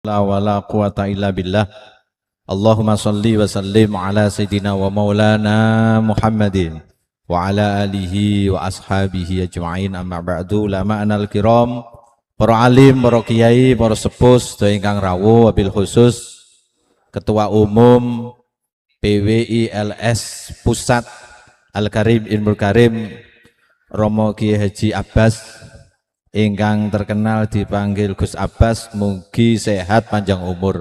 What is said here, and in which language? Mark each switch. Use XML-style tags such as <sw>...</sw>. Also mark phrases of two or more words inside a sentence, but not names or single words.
<ar>لا ولا قوة إلا بالله. اللهم صل وسلم على سيدنا ومولانا محمد وعلى آله وأصحابه أجمعين, أما بعد. Lama anal kiram,</ar> <jv>para alim, para kiai, para sepuh sedaya ingkang rawuh,</jv> <ar>وبالخصوص</ar> <id>Ketua Umum</id> <jv>PWI LS Pusat Al-Karim Ilmul Karim Romo Kiai Haji Abbas ingkang</jv> <id>terkenal dipanggil</id> <jv>Gus Abbas, mugi sehat panjang umur.</jv>